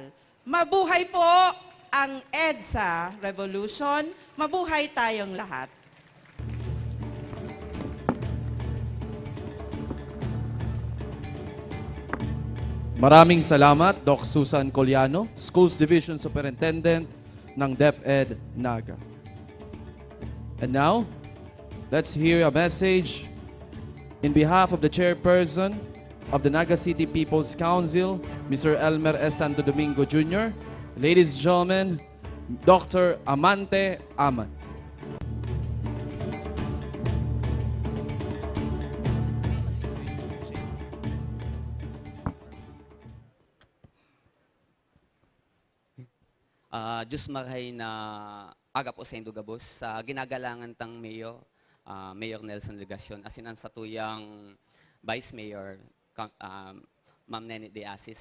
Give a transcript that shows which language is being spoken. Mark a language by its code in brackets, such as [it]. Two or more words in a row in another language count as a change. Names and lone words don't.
[tl] Mabuhay po ang EDSA Revolution. Mabuhay tayong lahat. Maraming salamat, Doc Susan Coliano, [en] Schools Division Superintendent [tl] ng DepEd Naga. [en] And now, let's hear a message in behalf of the chairperson of the Naga City People's Council, Mr. Elmer S. Santo Domingo Jr., ladies and gentlemen, Dr. Amante Aman. [bik] Diyos marahay na aga po sa Indugabos, sa ginagalangan tang Mayor, Mayor Nelson Legacion, asin ang satuyang Vice Mayor, Ma'am Nene De Asis.